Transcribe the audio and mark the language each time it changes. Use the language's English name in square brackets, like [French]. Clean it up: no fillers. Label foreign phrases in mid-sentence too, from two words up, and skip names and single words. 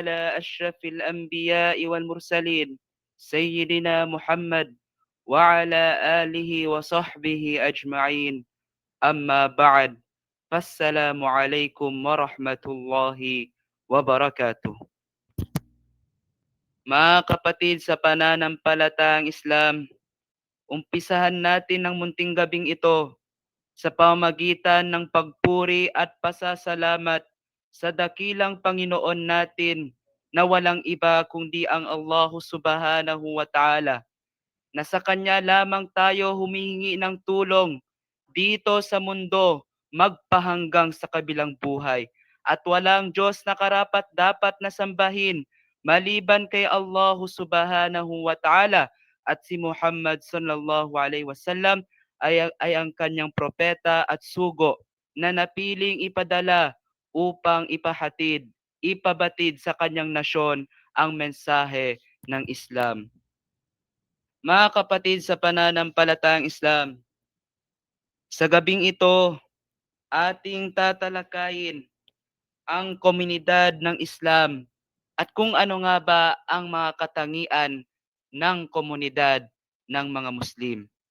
[Arabic] على أشرف الأنبياء والمرسلين سيدنا محمد وعلى آله وصحبه أجمعين. أما بعد، فالسلام عليكم ورحمة الله wabarakatuh. [Filipino] Mga kapatid sa pananampalatayang Islam, umpisahan natin ang munting gabing ito sa pamamagitan ng pagpuri at pasasalamat sa dakilang Panginoon natin na walang iba kundi ang [Arabic] الله سبحانه وتعالى, [Filipino] na sa Kanya lamang tayo humihingi ng tulong dito sa mundo magpahanggang sa kabilang buhay. At walang Diyos na karapat dapat na sambahin maliban kay [Arabic] الله سبحانه وتعالى, [Filipino] at si Muhammad [Arabic] صلى الله عليه وسلم [Filipino] ay ang kanyang propeta at sugo na napiling ipadala upang ipabatid sa kanyang nasyon ang mensahe ng Islam. Mga kapatid sa pananampalatayang Islam, sa gabing ito, ating tatalakayin ang komunidad ng Islam at kung ano nga ba ang mga katangian ng komunidad ng mga Muslim.